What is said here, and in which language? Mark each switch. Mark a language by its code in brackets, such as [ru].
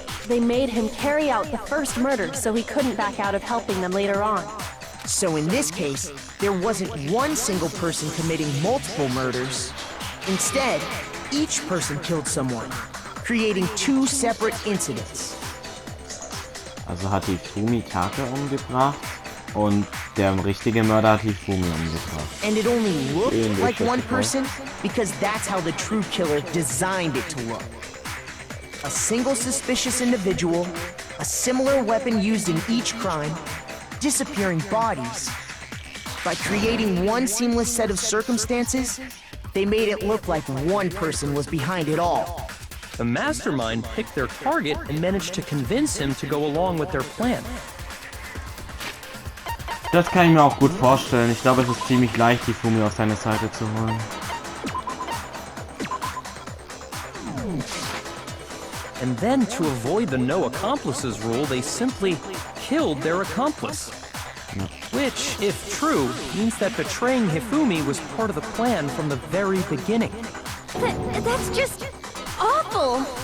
[en] They made him carry out the first murder so he couldn't back out of helping them later on. So in this case, there wasn't one single person committing multiple murders. Instead, each person killed someone, creating two separate incidents. [de] Also hat Hifumi Taka umgebracht und der richtige Mörder hat Hifumi umgebracht. [en] And it only looked like one person because that's how the true killer designed it to look. A single suspicious individual, a similar weapon used in each crime, disappearing bodies. By creating one seamless set of circumstances, they made it look like one person was behind it all. The mastermind picked their target and managed to convince him to go along with their plan. [de] Das kann ich mir auch gut vorstellen. Ich glaube, es ist ziemlich leicht, Hifumi auf seine Seite zu holen. [en] And then, to avoid the no accomplices rule, they simply killed their accomplice. Which, if true, means that betraying Hifumi was part of the plan from the very beginning. That's just awful.